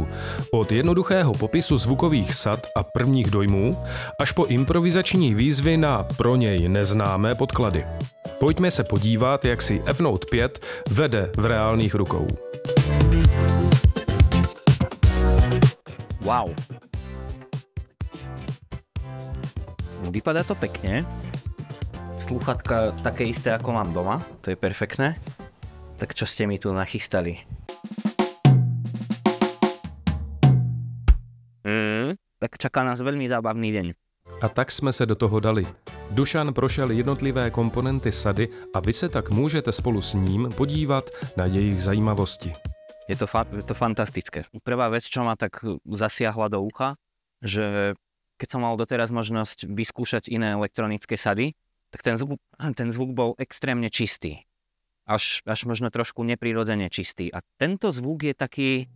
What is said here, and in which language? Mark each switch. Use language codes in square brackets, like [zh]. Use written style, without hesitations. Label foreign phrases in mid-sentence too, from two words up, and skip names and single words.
[cs] Od jednoduchého popisu zvukových sad a prvních dojmů až po improvizační výzvy na pro něj neznámé podklady. Pojďme se podívat, jak si F-Note 5 vede v reálných rukou. Wow. [sk] Vypadá to pekne. Slúchatka také isté, ako mám doma. To je perfektné. Tak čo ste mi tu nachystali? Tak čaká nás veľmi zábavný deň. [cs] A tak jsme se do toho dali. Dušan prošel jednotlivé komponenty sady a vy se tak můžete spolu s ním podívat na jejich zajímavosti. [sk] Je to fantastické. Prvá vec, čo ma tak zasiahla do ucha, že keď som mal doteraz možnosť vyskúšať iné elektronické sady, tak ten zvuk bol extrémne čistý. Až možno trošku neprirodzene čistý. A tento zvuk je taký...